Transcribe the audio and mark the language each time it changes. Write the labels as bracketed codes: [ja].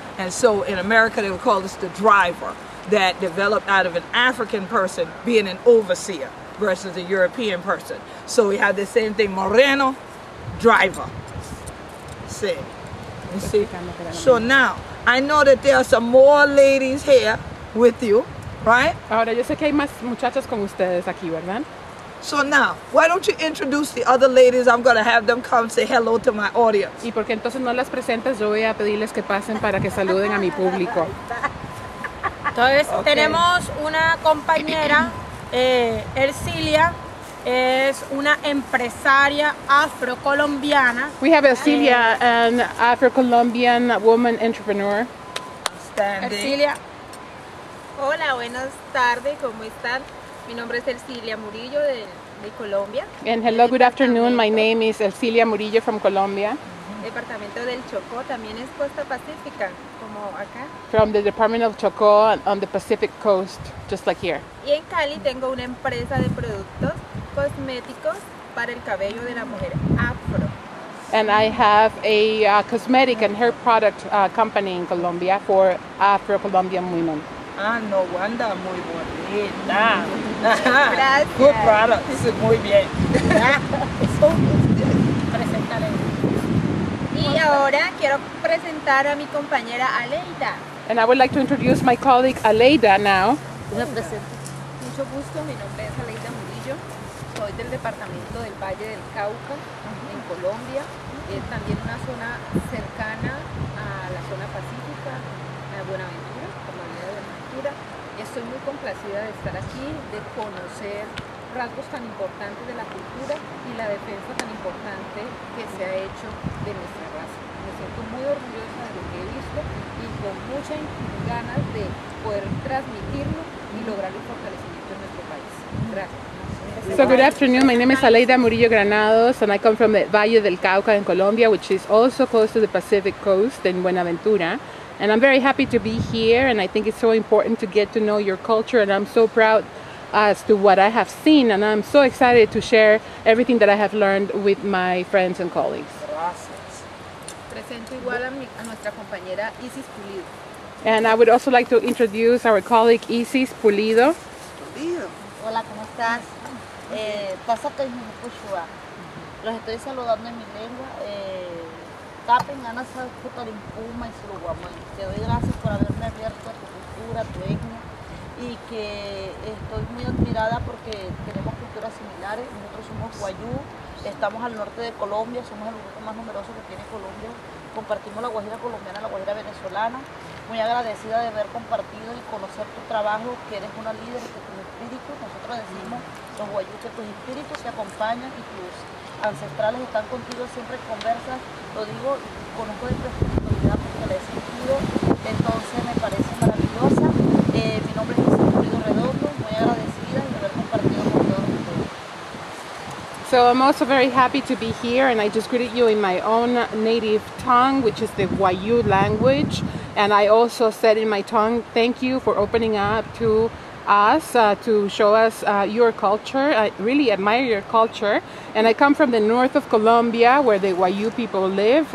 [en] And so in America they would call this the driver, that developed out of an African person being an overseer versus a European person. So we have the same thing, moreno, driver. See. You see? So now, I know that there are some more ladies here with you, right? [es] Ahora yo sé que hay más muchachas con ustedes aquí, ¿verdad? [en] So now, why don't you introduce the other ladies? I'm going to have them come say hello to my audience. [es] Y porque entonces no las presentes, yo voy a pedirles que pasen para que saluden a mi público. Entonces tenemos una compañera, Ercilia, es una empresaria afrocolombiana. [en] We have Ercilia, an Afro-Colombian woman entrepreneur. Ercilia. [es] Hola, buenas tardes, ¿cómo están? Mi nombre es Ercilia Murillo de Colombia. [en] And hello, good afternoon. My name is Ercilia Murillo from Colombia. [es] Departamento del Chocó, también es costa pacífica, como acá. [en] From the Department of Chocó on the Pacific coast, just like here. [es] Y en Cali tengo una empresa de productos cosméticos para el cabello de la mujer afro. [en] And I have a cosmetic and hair product company in Colombia for Afro-Colombian women. Ah, no wonder, [es] muy bonita. Gracias. [en] Good product. This is [es] muy bien. Preséntale. Y ahora quiero presentar a mi compañera Aleida. [en] And I would like to introduce my colleague Aleida now. [es] Mucho gusto, mi nombre es Aleida Murillo. Soy del departamento del Valle del Cauca, en Colombia. Es también una zona cercana a la zona pacífica, a Buenaventura, por la vida de Buenaventura. Estoy muy complacida de estar aquí, de conocer rasgos tan importantes de la cultura y la defensa tan importante que se ha hecho de nuestra raza. Me siento muy orgullosa de lo que he visto y con muchas ganas de poder transmitirlo y lograr el fortalecimiento de nuestro país. Gracias. [en] So good afternoon, my name is Aleida Murillo Granados and I come from the Valle del Cauca in Colombia, which is also close to the Pacific coast in Buenaventura. And I'm very happy to be here, and I think it's so important to get to know your culture, and I'm so proud as to what I have seen, and I'm so excited to share everything that I have learned with my friends and colleagues. [es] Presento igual a nuestra compañera Isis Pulido. [en] And I would also like to introduce our colleague Isis Pulido. [es] Hola, ¿cómo estás? Pasa que los estoy saludando en mi lengua. Tapen, ganas de Puma y Suruguamán. Te doy gracias por haberme abierto a tu cultura, a tu etnia, y que estoy muy admirada porque tenemos culturas similares. Nosotros somos guayú, estamos al norte de Colombia, somos el grupo más numeroso que tiene Colombia. Compartimos la guajira colombiana, la guajira venezolana. Muy agradecida de haber compartido y conocer tu trabajo, que eres una líder, que tus espíritus, nosotros decimos los guayú, que tus espíritus te acompañan y tus ancestrales están contigo, siempre conversas, lo digo, conozco de tu espiritualidad porque la he sentido, entonces me parece maravillosa. Mi nombre es Isis Pulido Redondo, muy agradecida de haber compartido con todos ustedes. [en] So I'm also very happy to be here, and I just greeted you in my own native tongue, which is the Guayú language. And I also said in my tongue, thank you for opening up to us, to show us your culture. I really admire your culture. And I come from the north of Colombia, where the Guayú people live.